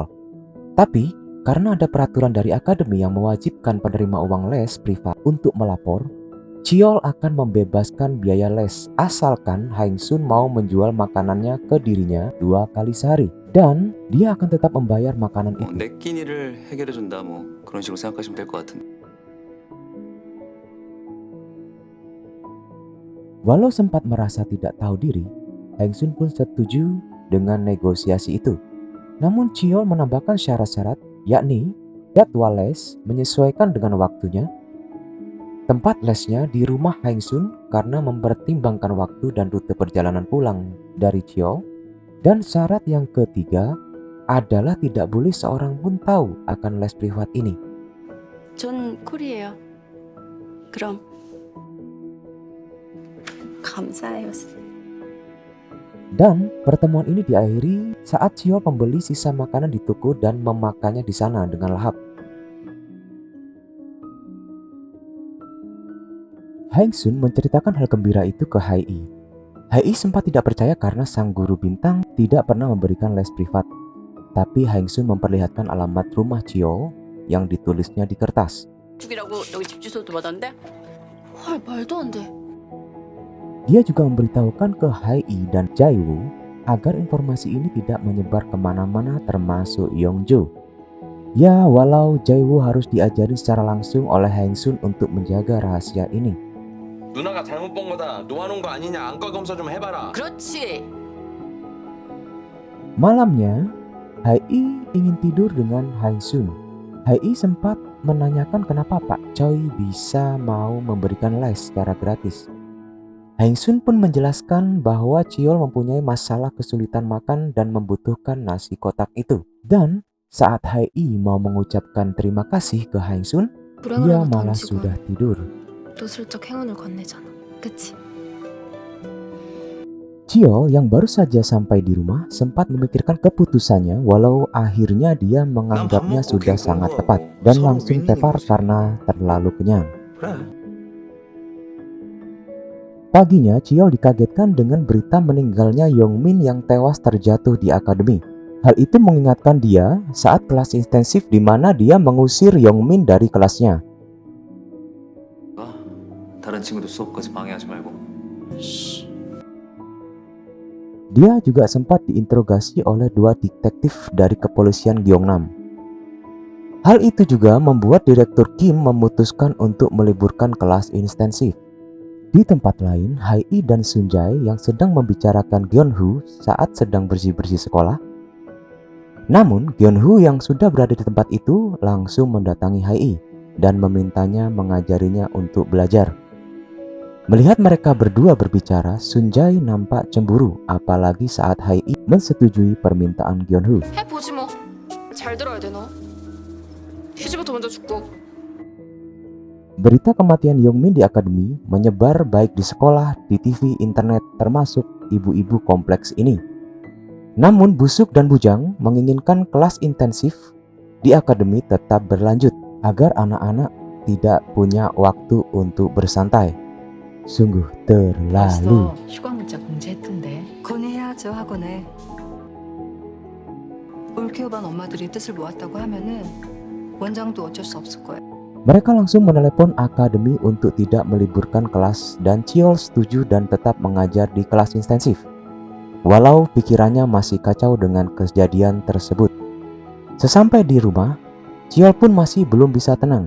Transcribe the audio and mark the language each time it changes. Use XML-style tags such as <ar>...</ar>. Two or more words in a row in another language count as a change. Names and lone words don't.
<id>Tapi, karena ada peraturan dari akademi yang mewajibkan penerima uang les privat untuk melapor, Cheol akan membebaskan biaya les asalkan Hang Sun mau menjual makanannya ke dirinya 2 kali sehari. Dan dia akan tetap membayar makanan itu.</id> <ko>내 끼니를 해결해준다 뭐 그런 식으로 생각하시면 될 것 같은데.</ko> <id>Walau sempat merasa tidak tahu diri, Hang Sun pun setuju dengan negosiasi itu. Namun Cheol menambahkan syarat-syarat, yakni jadwal les menyesuaikan dengan waktunya, tempat lesnya di rumah Hang Sun karena mempertimbangkan waktu dan rute perjalanan pulang dari Cheol, dan syarat yang ketiga adalah tidak boleh seorang pun tahu akan les privat ini.</id> <ko>전 콜이에요. 그럼 감사해요.</ko> <id>Dan pertemuan ini diakhiri saat Cheol membeli sisa makanan di toko dan memakannya di sana dengan lahap. Hang Sun menceritakan hal gembira itu ke Hae. Hae sempat tidak percaya karena sang guru bintang tidak pernah memberikan les privat. Tapi Hang Sun memperlihatkan alamat rumah Cheol yang ditulisnya di kertas.</id> <ko>죽이라고 여기 집 주소도 받았는데? 헐, 말도 안 돼.</ko> <id>Dia juga memberitahukan ke Hae dan Jae-woo agar informasi ini tidak menyebar kemana-mana termasuk Yongjo. Ya, walau Jae-woo harus diajari secara langsung oleh Hang Sun untuk menjaga rahasia ini.</id> <ko>누나가 잘못 본 거다. 놓아놓은 거 아니냐. 안과 검사 좀 해봐라. 그렇지.</ko> <id>Malamnya, Hae ingin tidur dengan Hang Sun. Hae sempat menanyakan kenapa Pak Choi bisa mau memberikan les secara gratis. Hang Sun pun menjelaskan bahwa Cheol mempunyai masalah kesulitan makan dan membutuhkan nasi kotak itu. Dan saat Hae mau mengucapkan terima kasih ke Hang Sun, dia malah sudah tidur.</id> <ko>또 슬쩍 행운을 건네잖아. 그치?</ko> <id>Cheol yang baru saja sampai di rumah sempat memikirkan keputusannya walau akhirnya dia menganggapnya sudah sangat tepat dan langsung tepar karena terlalu kenyang. Paginya, Cheol dikagetkan dengan berita meninggalnya Yongmin yang tewas terjatuh di akademi. Hal itu mengingatkan dia saat kelas intensif di mana dia mengusir Yongmin dari kelasnya.</id> <ko>다른 친구들 수업까지 방해하지 말고.</ko> <id>Dia juga sempat diinterogasi oleh 2 detektif dari kepolisian Gyeongnam. Hal itu juga membuat Direktur Kim memutuskan untuk meliburkan kelas intensif. Di tempat lain, Hae dan Sunjae yang sedang membicarakan Gyunho saat sedang bersih-bersih sekolah. Namun, Gyunho yang sudah berada di tempat itu langsung mendatangi Hae dan memintanya mengajarinya untuk belajar. Melihat mereka berdua berbicara, Sunjae nampak cemburu, apalagi saat Hae mensetujui permintaan Gyunho.</id> <ko>해보지 뭐. 잘 들어야 돼 너. 휴지부터 먼저 줍고.</ko> <id>Berita kematian Yongmin di akademi menyebar baik di sekolah, di TV, internet, termasuk ibu-ibu kompleks ini. Namun Busuk dan Bujang menginginkan kelas intensif di akademi tetap berlanjut agar anak-anak tidak punya waktu untuk bersantai. Sungguh terlalu.</id> <ko>휴가 문자 공지했던데. 건의해야죠 학원에. 올케어반 엄마들이 뜻을 모았다고 하면은 원장도 어쩔 수 없을 거예요.</ko> <id>Mereka langsung menelepon akademi untuk tidak meliburkan kelas dan Cheol setuju dan tetap mengajar di kelas intensif. Walau pikirannya masih kacau dengan kejadian tersebut. Sesampai di rumah, Cheol pun masih belum bisa tenang.</id>